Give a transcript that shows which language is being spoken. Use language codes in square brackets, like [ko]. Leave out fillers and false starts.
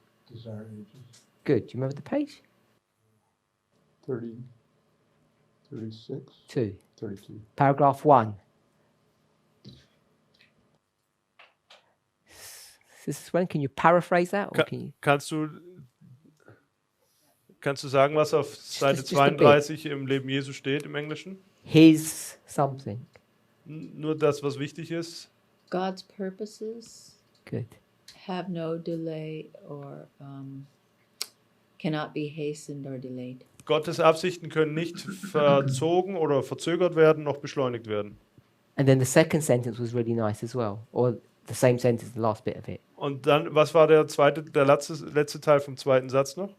[en] Desire Ages, Good. Do you remember the page? 30, 36, 2. 32. Paragraph 1. Sister Swen, can you paraphrase that? Or can you? [de] Kannst du sagen, was auf Seite [en] just a bit. [de] 32 im Leben Jesu steht im Englischen? [en] His something. [de] Nur das, was wichtig ist. [en] God's purposes Good. have no delay or cannot be hastened or delayed. [de] Gottes Absichten können nicht verzogen oder verzögert werden, noch beschleunigt werden. [en] And then the second sentence was really nice as well. Or the same sentence, the last bit of it. [de] Und dann, was war der letzte Teil vom zweiten Satz noch?